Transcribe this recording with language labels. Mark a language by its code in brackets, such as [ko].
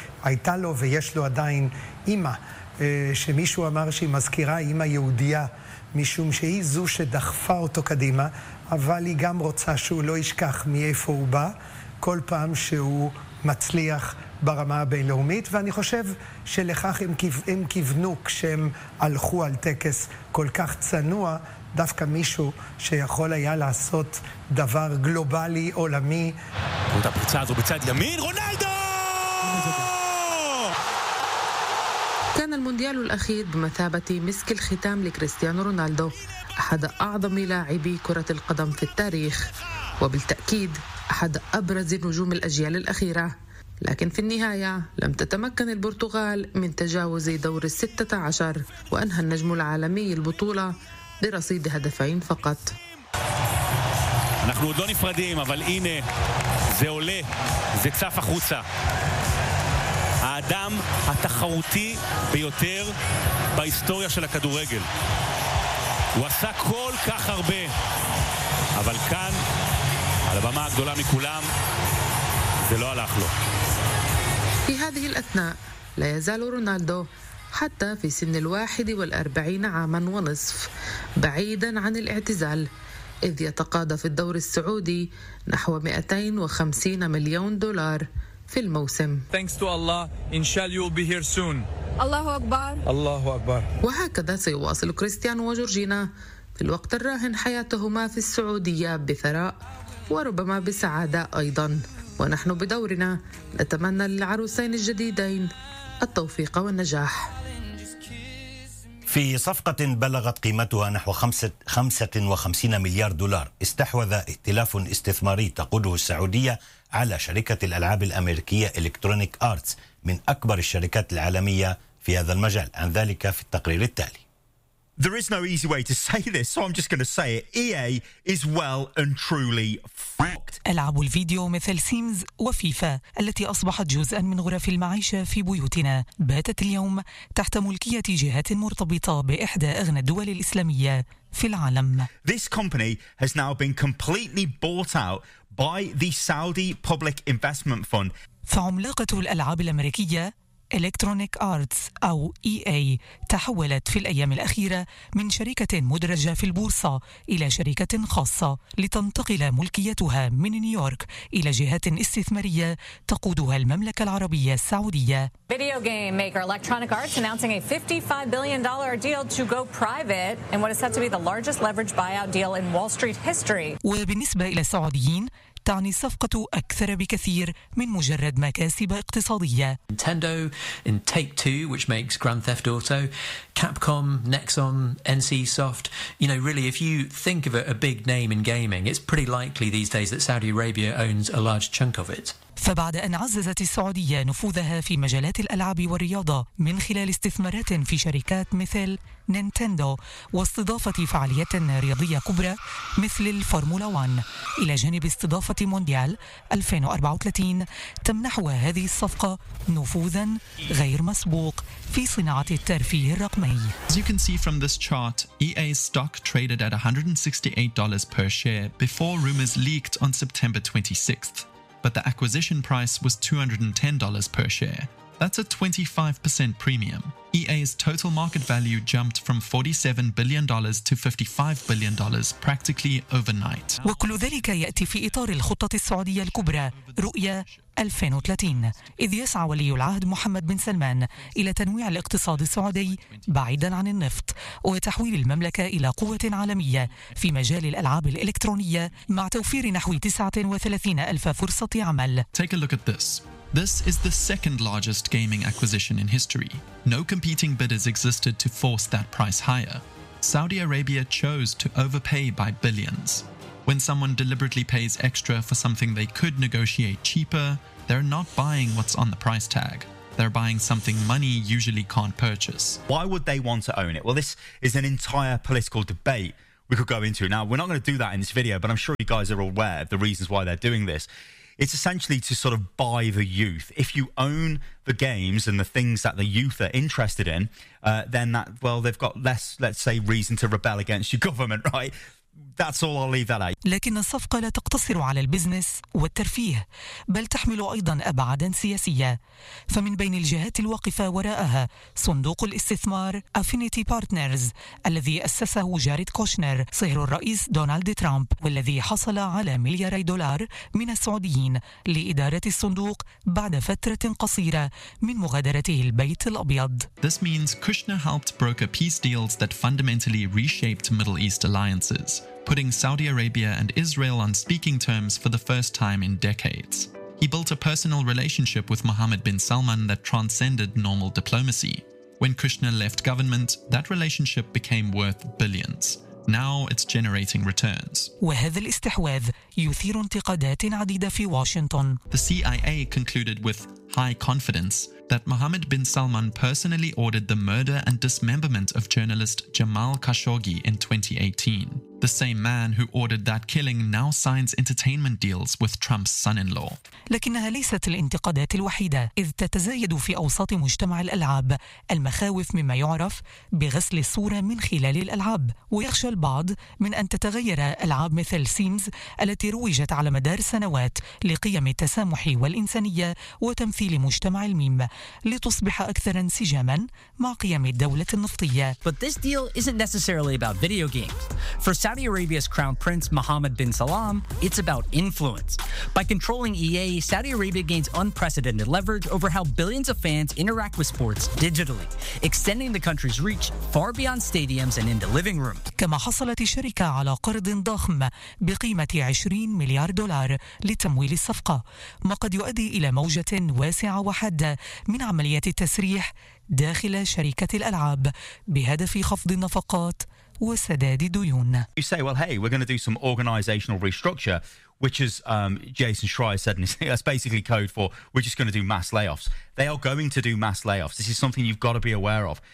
[he] הייתה לו ויש לו עדיין אמא, שמישהו אמר שהיא מזכירה אמא יהודיה, משום שהיא זו שדחפה אותו קדימה, אבל היא גם רוצה שהוא לא ישכח מאיפה הוא בא, כל פעם שהוא מצליח ברמה הבינלאומית, ואני חושב שלכך הם כיוונו כשהם הלכו על טקס כל כך צנוע, דווקא מישהו שיכול היה לעשות דבר גלובלי עולמי. אותה פריצה הזו בצד ימין, רונלדו! [ar] كان المونديال الأخير بمثابة مسك الختام لكريستيانو رونالدو، أحد أعظم لاعبي كرة القدم في التاريخ، وبالتأكيد أحد أبرز نجوم الأجيال الأخيرة. لكن في النهاية لم تتمكن البرتغال من تجاوز دور 16، وأنهى النجم العالمي البطولة برصيد هدفين فقط. [he] אנחנו עוד לא נפרדים, אבל הנה, זה עולה, זה צף החוצה. האדם התחרותי ביותר בהיסטוריה של הכדורגל. הוא עשה כל כך הרבה, אבל כאן, על הבמה הגדולה מכולם, זה לא הלך לו. [ar] في هذه الأثناء لا يزال رونالدو حتى في سن 41 عاما ونصف بعيدا عن الاعتزال، إذ يتقاضى في الدوري السعودي نحو 250 مليون دولار في الموسم. [en] Thanks to Allah, inshallah you'll be here soon. [ar] الله أكبر. الله أكبر. وهكذا سيواصل كريستيانو وجورجينا في الوقت الراهن حياتهما في السعودية بثراء وربما بسعادة أيضا. ونحن بدورنا نتمنى للعروسين الجديدين التوفيق والنجاح. في صفقة بلغت قيمتها نحو 55 مليار دولار، استحوذ ائتلاف استثماري تقوده السعودية على شركة الألعاب الأمريكية إلكترونيك آرتس، من أكبر الشركات العالمية في هذا المجال. عن ذلك في التقرير التالي. [en] There is no easy way to say this, so I'm just going to say it. EA is well and truly fucked. [ar] ألعاب الفيديو مثل سيمز وفيفا التي أصبحت جزءا من غرف المعيشة في بيوتنا باتت اليوم تحت ملكية جهات مرتبطة بإحدى أغنى الدول الإسلامية في العالم. [en] This company has now been completely bought out by the Saudi Public Investment Fund. [ar] فعملاقة الألعاب الأمريكية Electronic Arts أو EA تحولت في الأيام الأخيرة من شركة مدرجة في البورصة إلى شركة خاصة لتنتقل ملكيتها من نيويورك إلى جهات استثمارية تقودها المملكة العربية السعودية. [en] Video game maker Electronic Arts announcing a $55 billion deal to go private in what is set to be the largest leverage buyout deal in Wall Street history. [ar] وبالنسبة إلى السعوديين تعني الصفقة أكثر بكثير من مجرد مكاسب اقتصادية. [en] Nintendo and Take-Two, which makes Grand Theft Auto, Capcom, Nexon, NCSoft. You know, really, if you think of a big name in gaming, it's pretty likely these days that Saudi Arabia owns a large chunk of it. [ar] فبعد أن عززت السعودية نفوذها في مجالات الألعاب والرياضة من خلال استثمارات في شركات مثل نينتندو واستضافة فعاليات رياضية كبرى مثل الفورمولا 1 إلى جانب استضافة مونديال 2034، تمنحها هذه الصفقة نفوذا غير مسبوق في صناعة الترفيه الرقمي. [en] As you can see from this chart, EA's stock traded at $168 per share before rumors leaked on September 26th. But the acquisition price was $210 per share. That's a 25% premium. EA's total market value jumped from $47 billion to $55 billion practically overnight. [ar] وكل ذلك يأتي في إطار الخطة السعودية الكبرى رؤية 2030 إذ يسعى ولي العهد محمد بن سلمان إلى تنويع الاقتصاد السعودي بعيدا عن النفط وتحويل المملكة إلى قوة عالمية في مجال الألعاب الإلكترونية مع توفير نحو 39 ألف فرصة عمل. [en] Take a look at this. This is the second largest gaming acquisition in history. No competing bidders existed to force that price higher. Saudi Arabia chose to overpay by billions. When someone deliberately pays extra for something they could negotiate cheaper, they're not buying what's on the price tag. They're buying something money usually can't purchase. Why would they want to own it? Well, this is an entire political debate we could go into. Now, we're not going to do that in this video, but I'm sure you guys are aware of the reasons why they're doing this. It's essentially to sort of buy the youth. If you own the games and the things that the youth are interested in, then that, well, they've got less, let's say, reason to rebel against your government, right? That's all I'll leave that at. [ar] لكن الصفقة لا تقتصر على البزنس والترفيه بل تحمل أيضا أبعادا سياسية فمن بين الجهات الواقفة وراءها صندوق الاستثمار Affinity Partners الذي أسسه جاريد كوشنر صهر الرئيس دونالد ترامب والذي حصل على ملياري دولار من السعوديين لإدارة الصندوق بعد فترة قصيرة من مغادرته البيت الأبيض. [en] This means Kushner helped broker peace deals that fundamentally reshaped Middle East alliances, putting Saudi Arabia and Israel on speaking terms for the first time in decades. He built a personal relationship with Mohammed bin Salman that transcended normal diplomacy. When Kushner left government, that relationship became worth billions. Now it's generating returns. [ar] وهذا الاستحواذ يثير انتقادات عديدة في واشنطن. [en] The CIA concluded with high confidence that Mohammed bin Salman personally ordered the murder and dismemberment of journalist Jamal Khashoggi in 2018. The same man who ordered that killing now signs entertainment deals with Trump's son-in-law. [ar] لكنها ليست الانتقادات الوحيدة إذ تتزايد في أوساط مجتمع الألعاب المخاوف مما يعرف بغسل الصورة من خلال الألعاب ويخشى البعض من أن تتغير ألعاب مثل سيمز التي روجت على مدار سنوات لقيم التسامح والإنسانية وتمثيل مجتمع الميم لتصبح أكثر انسجاماً مع قيم الدولة النفطية. [en] But this deal isn't necessarily about video games. For Saudi Arabia's crown prince, Mohammed bin Salman, it's about influence. By controlling EA, Saudi Arabia gains unprecedented leverage over how billions of fans interact with sports digitally, extending the country's reach far beyond stadiums and into living rooms. [ar] كما حصلت الشركة على قرض ضخم بقيمة 20 مليار دولار لتمويل الصفقة، ما قد يؤدي إلى موجة واسعة وحادة من عمليات التسريح داخل شركة الألعاب بهدف خفض النفقات وسداد ديون. [en] You say, well, hey, we're going to do some organizational restructure, which is Jason Schreier said, and that's basically code for we're just going to do mass layoffs. They are going to do mass layoffs. This is something you've got to be aware of.